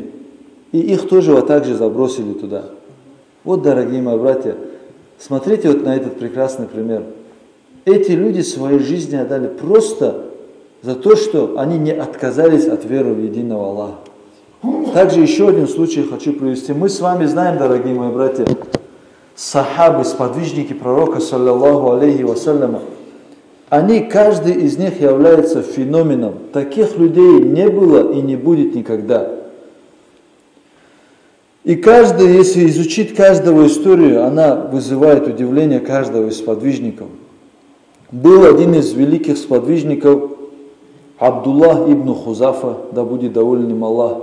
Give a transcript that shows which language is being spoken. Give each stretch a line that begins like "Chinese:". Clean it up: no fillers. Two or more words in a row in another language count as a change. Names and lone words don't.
Russian: И их тоже вот так же забросили туда. Вот, дорогие мои братья, смотрите вот на этот прекрасный пример. Эти люди своей жизни отдали просто за то, что они не отказались от веры в единого Аллаха. Также еще один случай хочу привести. Мы с вами знаем, дорогие мои братья, сахабы, сподвижники пророка,
Arabic: صلى الله عليه وسلم,
Russian: они, каждый из них является феноменом. Таких людей не было и не будет никогда. И каждый, если изучить каждого историю, она вызывает удивление каждого из сподвижников. Был один из великих сподвижников, Абдуллах ибн Хузафа, да будет доволен им Аллах.